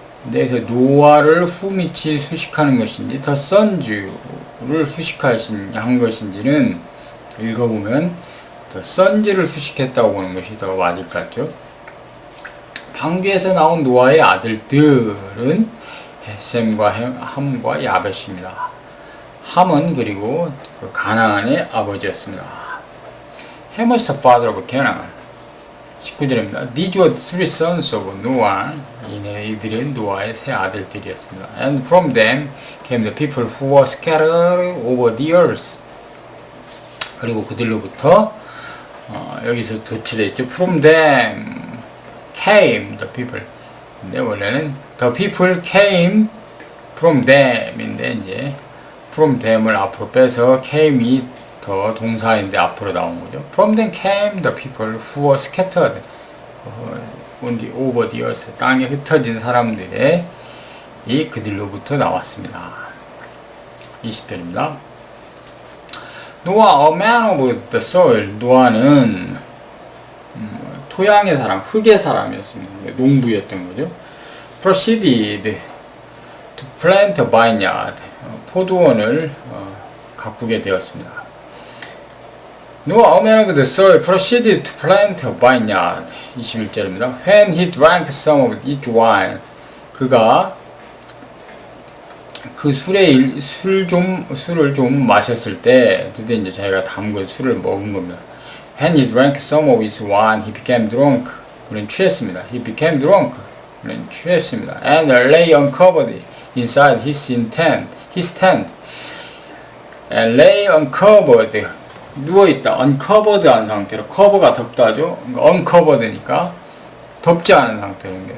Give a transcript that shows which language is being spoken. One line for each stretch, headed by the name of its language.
Korean: 그래서 노아를 후미치 수식하는 것인지 더 선즈를 수식한 것인지는 읽어보면 더 선즈를 수식했다고 보는 것이 더 맞을 것 같죠. 방주에서 나온 노아의 아들들은 셈과 함과 야벳입니다. 함은 그리고 그 가나안의 아버지였습니다.
English: Ham was the father of Canaan.
Korean: 19절입니다.
English: These were three sons of Noah.
Korean: 이들은 노아의 세 아들들이었습니다.
English: And from them came the people who were scattered over the earth.
Korean: 그리고 그들로부터 여기서 도출되어 있죠.
English: From them came the people.
Korean: 근데 원래는
English: the people came from them
Korean: 인데 이제
English: from them
Korean: 을 앞으로 빼서 came이 더 동사인데 앞으로 나온 거죠.
English: From them came the people who were scattered on the over the earth.
Korean: 땅에 흩어진 사람들의 이 그들로부터 나왔습니다. 20편입니다.
English: 노아, a man of the soil.
Korean: 노아는 토양의 사람, 흙의 사람이었습니다. 농부였던 거죠.
English: proceeded to plant a vineyard.
Korean: 포도원을 가꾸게 되었습니다.
English: Noah, a man of the soil, proceeded to plant a vineyard.
Korean: 21절입니다.
English: When he drank some of each wine.
Korean: 그가 그 술을 좀 마셨을 때, 드디어 이제 자기가 담근 술을 먹은 겁니다.
English: When he drank some of his wine, he became drunk.
Korean: 그는 취했습니다.
English: He became drunk.
Korean: 그는 취했습니다.
English: And lay uncovered inside his tent. And lay uncovered.
Korean: 누워있다. uncovered 한 상태로. cover가 덮다죠. 그러니까 uncovered니까 덮지 않은 상태로.